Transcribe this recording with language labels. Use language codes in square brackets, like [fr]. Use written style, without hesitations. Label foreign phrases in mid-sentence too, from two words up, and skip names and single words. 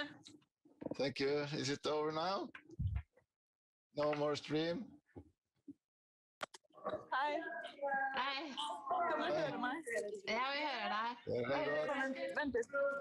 [en] Thank you. Is it over now? No more stream? [no] Hei. Hei. Kan du høre meg? Ja, vi hører deg. Vent litt.